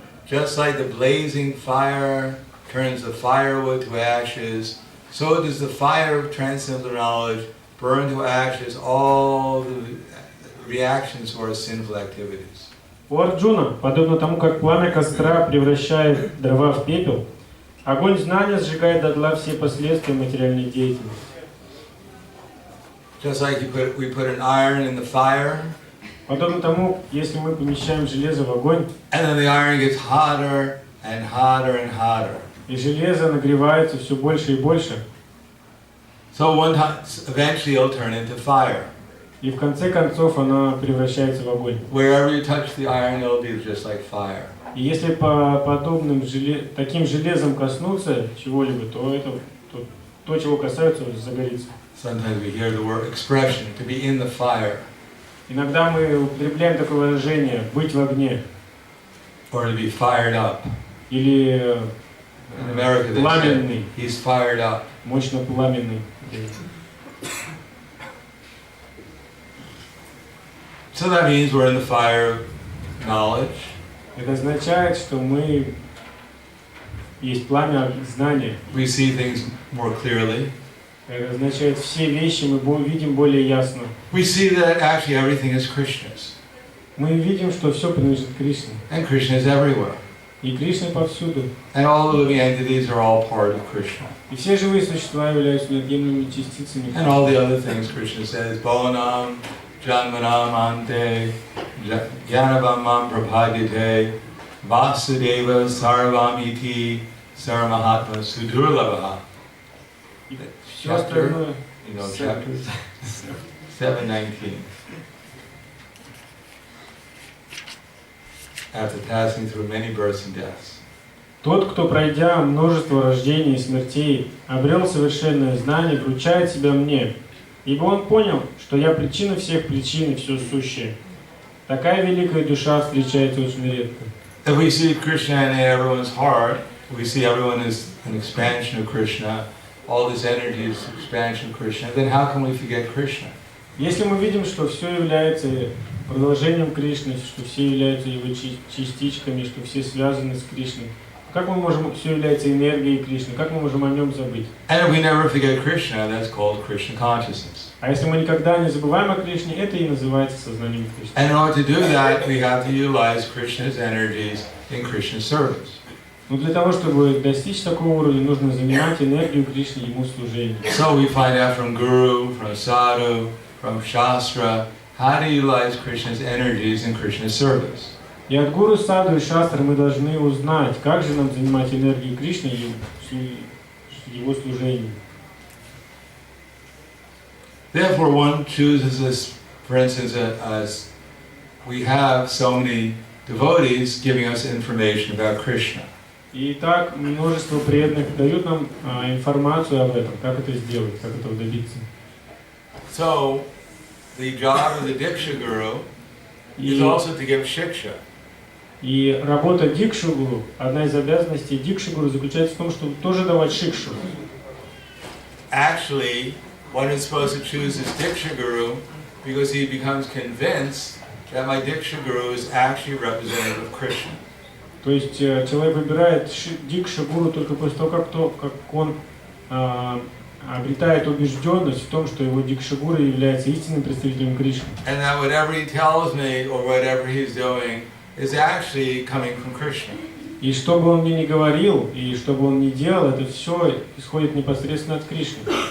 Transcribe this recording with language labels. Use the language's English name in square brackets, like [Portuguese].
[English] Just like the blazing fire turns the firewood to ashes, so does the fire of transcendental knowledge burn to ashes all the reactions to our sinful activities. [Russian] У Арджуна, подобно тому, как пламя костра превращает дрова в пепел, огонь знания сжигает дотла все последствия материальной деятельности. [English] Just like we put an iron in the fire, [Russian] Подобно тому, если мы помещаем железо в огонь, [English] and then the iron gets hotter and hotter and hotter. [Russian] и железо нагревается все больше и больше, [English] So eventually it'll turn into fire. [Russian] и в конце концов она превращается в огонь. [English] Wherever you touch the iron, it'll be just like fire. [Russian] И если по подобным таким железом коснуться чего-либо, то, чего касаются, загорится. [English] Sometimes we hear the word expression, to be in the fire. [Russian] Иногда мы употребляем такое выражение «быть в огне» [English] or to be fired up. [Russian] или [English] In America they [Russian] пламенный, [English] say, he's fired up. [Russian] мощно пламенный. [English] So that means we're in the fire of knowledge. [Russian] Это означает, что мы есть пламя знания. [English] We see things more clearly. [Russian] Это означает, все вещи мы видим более ясно. [English] We see that actually everything is Krishna's. [Russian] Мы видим, что все принадлежит Кришне. [English] And Krishna is everywhere. [Russian] И Кришна повсюду. [English] And all the living entities are all part of Krishna. [Russian] И все живые существа являются неотъемлемыми частицами. [English] And all the other things Krishna says, [Sanskrit] Bhavanam, Janmanam, Ante, Jnanabhamam Prabhadyate, Vasudeva Sarvam Iti, Saramahatma Sudurlabha. [Russian] Все остальное. [English] You know, chapter 7:19. After passing through many births and deaths. [Russian] Тот, кто, пройдя множество рождений и смертей, обрел совершенное знание, вручает себя мне, ибо он понял, что я причина всех причин и все сущее. Такая великая душа встречается очень редко. [English] If we see Krishna in everyone's heart, we see everyone is an expansion of Krishna, all this energy is expansion of Krishna, then how can we forget Krishna? [Russian] Если мы видим, что все является продолжением Кришны, что все являются его частичками, что все связаны с Кришной, как мы можем, все является энергией Кришны, как мы можем о нем забыть? [English] And if we never forget Krishna, that's called Krishna consciousness. [Russian] А если мы никогда не забываем о Кришне, это и называется сознанием Кришны. [English] And in order to do that, we have to utilize Krishna's energies in Krishna's service. [Russian] Но для того, чтобы достичь такого уровня, нужно занимать энергию Кришны ему служением. [English] So we find out from Guru, from Sadhu, from Shastra, how to utilize Krishna's energies in Krishna's service. [Russian] И от гуру, саду и шастры мы должны узнать, как же нам занимать энергию Кришны и его служением. [English] Therefore, one chooses this, for instance, as we have so many devotees giving us information about Krishna. [Russian] И так множество преданных дают нам информацию об этом, как это сделать, как этого добиться. [English] So, the job of the Diksha Guru is also to give shiksha. [Russian] И работа Дикши-гуру, одна из обязанностей Дикши-гуру заключается в том, чтобы тоже давать шикшу. [English] Actually, one is supposed to choose his Diksha Guru because he becomes convinced that my Diksha Guru is actually representative of Krishna. [Russian] То есть человек выбирает Дикши-гуру только после того, как он обретает убежденность в том, что его Дикши-гуру является истинным представителем Кришны. [English] And that whatever he tells me or whatever he's doing is actually coming from Krishna. [Russian] И что бы он мне ни говорил, и что бы он ни делал, это все исходит непосредственно от Кришны.